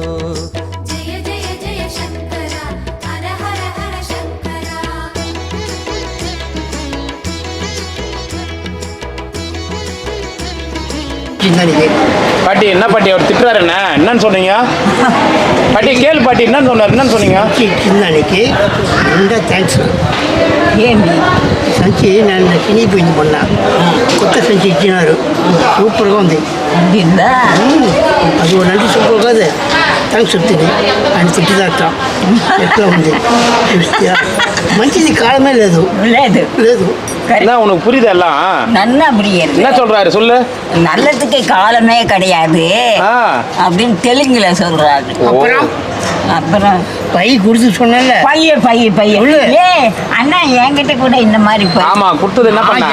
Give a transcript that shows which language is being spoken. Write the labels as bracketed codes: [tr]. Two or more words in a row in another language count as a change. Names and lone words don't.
[sa] जय जय जय शंकरा हर हर हर शंकरा. [ta] பாட்டி என்ன பாட்டி அவர் திட்டுறாரு என்னன்னு சொன்னீங்க பாட்டி? கேளு பாட்டி என்னன்னு சொன்னார், என்னன்னு சொன்னீங்க? [te] చిన్నదానికి నిండా థ్యాంక్స్. ఏంటి సంచి నన్ను చినిగిపోయింది మొన్న, కొత్త సంచి ఇచ్చినారు, సూపర్గా ఉంది. ఉందా అది ఒక నంటి సూపర్ కాదు, థ్యాంక్స్ చెప్తుంది. ఆయన తిట్టిదాకా ఎట్లా ఉంది చూస్తే మంచిది కాలమే లేదు లేదు లేదు. [ta] என்ன உனக்கு புரியுது எல்லாம்? நன்னா புரியுது. என்ன சொல்றாரு சொல்லு. நல்லதுக்கு காலமே கிடையாது ஆ. அப்படின்னு தெலுங்குல சொல்றாரு. அப்புறம் அப்புறம் பை கொடுத்து சொன்னல, பைய ஏ அண்ணா என்கிட்ட கூட இந்த மாதிரி ஆமா கொடுத்தது என்ன பண்ண?